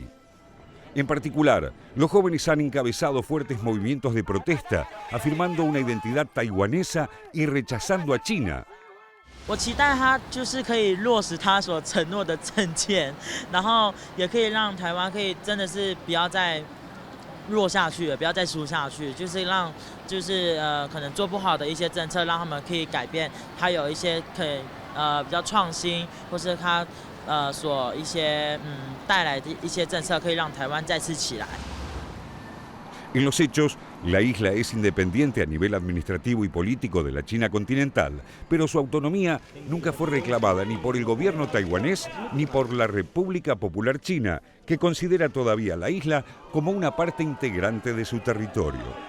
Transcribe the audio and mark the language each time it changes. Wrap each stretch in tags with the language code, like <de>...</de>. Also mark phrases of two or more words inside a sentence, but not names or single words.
<es>En particular, los jóvenes han encabezado fuertes movimientos de protesta, afirmando una identidad taiwanesa y rechazando a China.</es> <zh>我期待他就是可以落实他所承诺的政见，然后也可以让台湾可以真的是不要再弱下去了，不要再输下去，就是让可能做不好的一些政策，让他们可以改变，他有一些可以比较创新，或是他所一些带来的一些政策，可以让台湾再次起来。</zh> <es>En los hechos, la isla es independiente a nivel administrativo y político de la China continental, pero su autonomía nunca fue reclamada ni por el gobierno taiwanés ni por la República Popular China, que considera todavía la isla como una parte integrante de su territorio.</es>